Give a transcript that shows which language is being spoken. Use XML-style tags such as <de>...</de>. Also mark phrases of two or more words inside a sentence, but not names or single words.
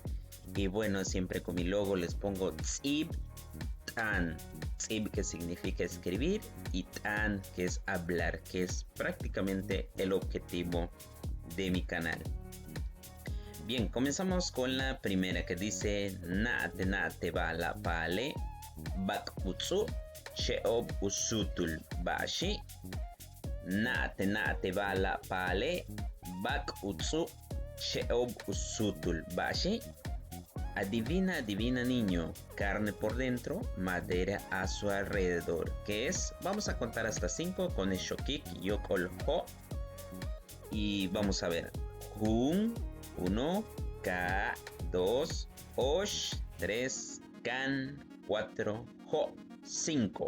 <es>Y bueno, siempre con mi logo les pongo Tzib Tan. Tzib, que significa escribir, y Tan, que es hablar, que es prácticamente el objetivo de mi canal. Bien, comenzamos con la primera que dice</es> <yua>Naate naate bala pale bak utsu sheob usutul bashi. Naate naate bala pale bak utsu sheob usutul bashi.</yua> <es>Adivina, adivina niño, carne por dentro, madera a su alrededor. ¿Qué es? Vamos a contar hasta 5 con el</es> <yua>shokik yokol ho.</yua> <es>Y vamos a ver.</es> <yua>Jun, 1, Ka, 2, Osh, 3, Kan, 4, Jo, 5.</yua>